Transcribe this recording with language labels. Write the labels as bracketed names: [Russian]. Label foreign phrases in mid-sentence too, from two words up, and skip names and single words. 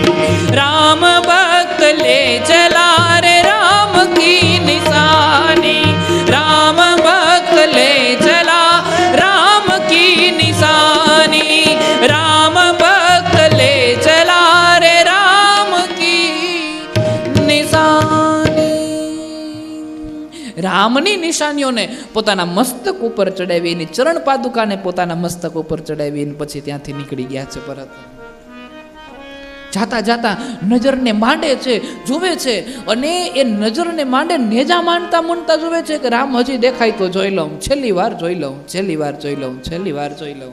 [Hindi] राम भक्त ले चला रे राम की निशानी. राम भक्त ले चला राम की निशानी. राम भक्त ले चला रे राम की निशानी. [Gujarati] રામની નિશાનીઓને પોતાના મસ્તક ઉપર ચડાવી, એની ચરણ પાદુકાને પોતાના મસ્તક ઉપર ચડાવી પછી ત્યાંથી નીકળી ગયા છે પરત. જાતા જાતા નજરને માંડે છે, જોવે છે, અને એ નજરને માંડે નેજા માંડતા માંડતા જોવે છે કે રામ હજી દેખાય તો જોઈ લઉં, છેલ્લી વાર જોઈ લઉં, છેલ્લી વાર જોઈ લઉં, છેલ્લી વાર જોઈ લઉં.